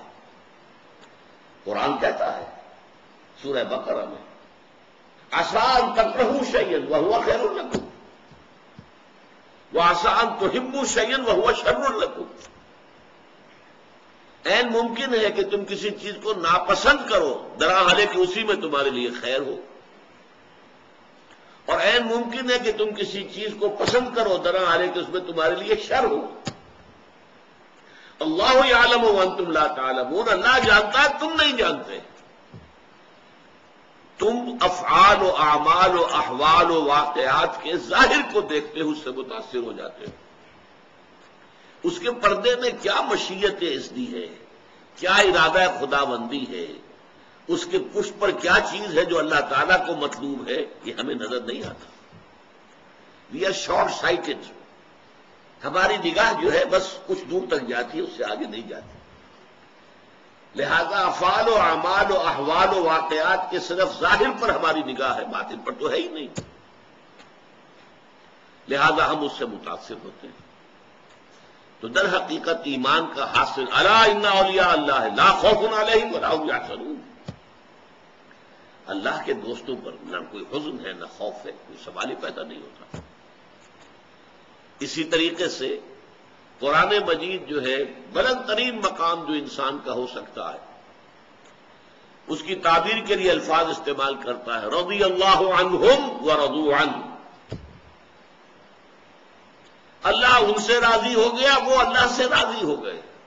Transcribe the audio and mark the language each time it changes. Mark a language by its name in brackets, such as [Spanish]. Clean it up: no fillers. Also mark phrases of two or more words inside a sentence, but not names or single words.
[Urdu] قرآن کہتا ہے سورہ بقرہ میں [Arabic] عسیٰ ان تکرہوا شیئا وہو خیر لکم وعسیٰ ان تحبوا شیئا وہو شر لکم، [Urdu] عین ممکن ہے کہ تم کسی چیز کو ناپسند کرو دراحالے کہ اسی میں تمہارے لیے خیر ہو، اور عین ممکن ہے کہ تم کسی چیز کو پسند کرو دراحالے کہ اس میں تمہارے لیے شر ہو۔ [Arabic] اللہ یعلم وانتم لا تعلمون، [Urdu] اللہ جانتا ہے تم نہیں جانتے۔ تم افعال و اعمال و احوال و واقعات کے ظاہر کو دیکھتے ہو، اس سے متاثر ہو جاتے ہو، اس کے پردے میں کیا مشیت اذنی ہے، کیا ارادہ خداوندی ہے، اس کے پشت پر کیا چیز ہے جو اللہ تعالیٰ کو مطلوب ہے، یہ ہمیں نظر نہیں آتا۔ [English] We are short-sighted, [Urdu] ہماری نگاہ جو ہے بس کچھ دور تک جاتی ہے، اس سے آگے نہیں جاتی۔ لہذا افعال و اعمال و احوال و واقعات کے صرف ظاہر پر ہماری نگاہ ہے، باطن پر تو ہے ہی نہیں، لہذا ہم اس سے متاثر ہوتے ہیں۔ تو در حقیقت ایمان کا حاصل [Arabic] الا ان اولیاء اللہ لا خوف علیہم ولا هم یحزنون، [Urdu] اللہ کے دوستوں پر نہ کوئی حزن ہے نہ خوف ہے، کوئی سوال ہی پیدا نہیں ہوتا۔ اسی طریقے سے قرآن مجید جو ہے بلند ترین مقام جو انسان کا ہو سکتا ہے، اس کی تعبیر کے لیے الفاظ استعمال کرتا ہے، [Arabic] رضی اللہ عنہم ورضوا عنہ، [Urdu] اللہ ان سے راضی ہو گیا، وہ اللہ سے راضی ہو گئے۔